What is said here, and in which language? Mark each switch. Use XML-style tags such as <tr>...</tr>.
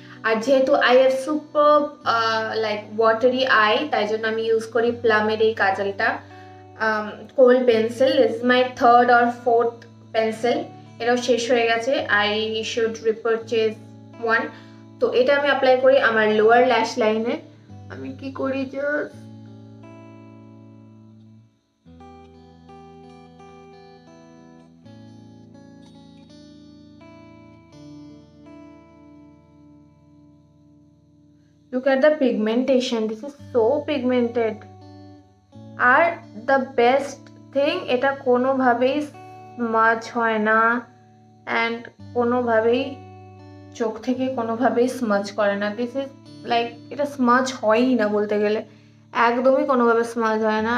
<bn>আর যেহেতু</bn> <en>I have super like watery eye,</en> <bn>তাই জন্য আমি ইউজ করি প্লামের এই কাজলটা, কোল pencil.</bn> <en>this is my 3rd or 4th pencil,</en> <bn>এটাও শেষ হয়ে গেছে,</bn> <en>I should repurchase one.</en> <bn>তো এটা আমি অ্যাপ্লাই করি আমার লোয়ার ল্যাশ লাইনে। আমি কি করি,</bn> <en>Just look at the pigmentation, this is so pigmented.</en> <bn>আর</bn> <en>the best thing,</en> <bn>এটা কোনোভাবেই স্মাজ হয় না অ্যান্ড কোনোভাবেই চোখ থেকে কোনোভাবেই স্মাজ করে না।</bn> <en>this is like,</en> <bn>এটা স্মাজ হয়ই না বলতে গেলে, একদমই কোনোভাবে স্মাজ হয় না।</bn>